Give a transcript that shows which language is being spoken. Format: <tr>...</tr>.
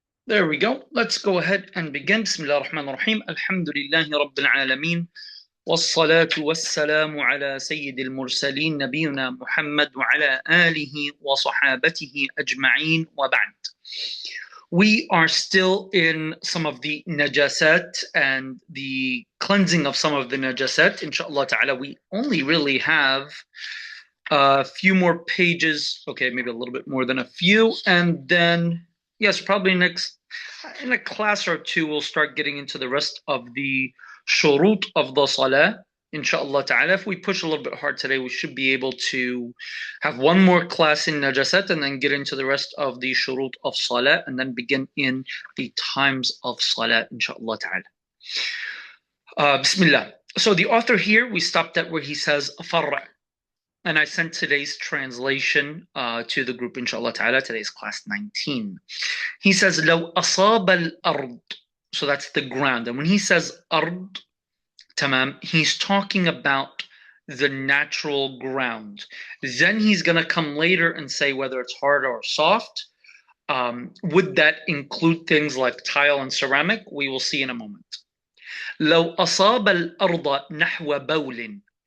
<en>There we go. Let's go ahead and begin.</en> <ar>بسم الله الرحمن الرحيم. الحمد لله رب العالمين والصلاة والسلام على سيد المرسلين نبينا محمد وعلى آله وصحابته أجمعين وبعد.</ar> <en>We are still in some of the najasat and the cleansing of some of the najasat. Inshallah ta'ala, we only really have a few more pages. Okay, maybe a little bit more than a few. And then, yes, probably next, in a class or two, we'll start getting into the rest of the shurut of the salah. Inshallah ta'ala, if we push a little bit hard today, we should be able to have one more class in najasat and then get into the rest of the shurut of salah and then begin in the times of salah, inshallah ta'ala. Bismillah. So the author here, we stopped at where he says, farra. And I sent today's translation to the group, inshallah ta'ala. Today's class 19. He says,</en> <ar>لو أصاب الأرض.</ar> <en>So that's the ground. And when he says ard, tamam, he's talking about the natural ground. Then he's going to come later and say whether it's hard or soft. Would that include things like tile and ceramic? We will see in a moment.</en> <ar>لو أصاب الأرض نحو بول.</ar>